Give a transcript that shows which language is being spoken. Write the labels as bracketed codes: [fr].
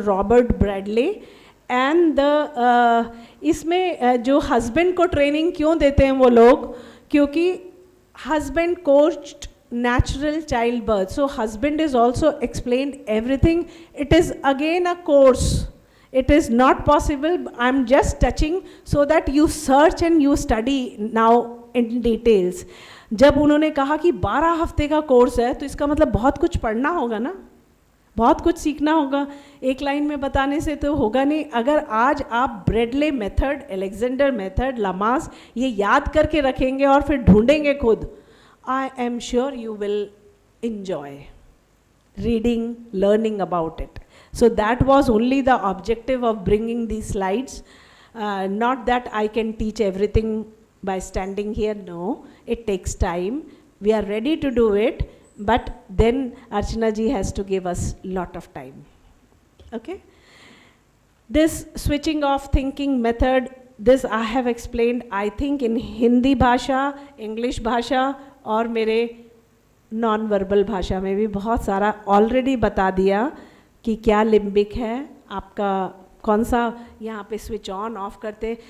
[en] Robert Bradley, and the [hi] इसमें जो husband को training क्यों देते हैं वो लोग, क्योंकि [en] husband coached natural childbirth, so husband is also explained everything. It is again a course. It is not possible. I'm just touching so that you search and you study now in details. [hi] जब उन्होंने कहा कि 12 हफ्ते का course है तो इसका मतलब बहुत कुछ पढ़ना होगा ना, बहुत कुछ सीखना होगा. एक लाइन में बताने से तो होगा नहीं. अगर आज आप ब्रेडले मेथड, अलेक्जेंडर मेथड, लमास ये याद करके रखेंगे और फिर ढूंढेंगे खुद, [en] I am sure you will enjoy reading, learning about it. So that was only the objective of bringing these slides. Not that I can teach everything by standing here, no. It takes time. We are ready to do it, but then Archana ji has to give us lot of time. Okay? This switching off thinking method, this I have explained, I think in Hindi bhasha, English bhasha, [hi] और मेरे non verbal भाषा में भी बहुत सारा already बता दिया कि क्या लिम्बिक है, आपका कौन सा यहाँ पे स्विच ऑन ऑफ करते हैं.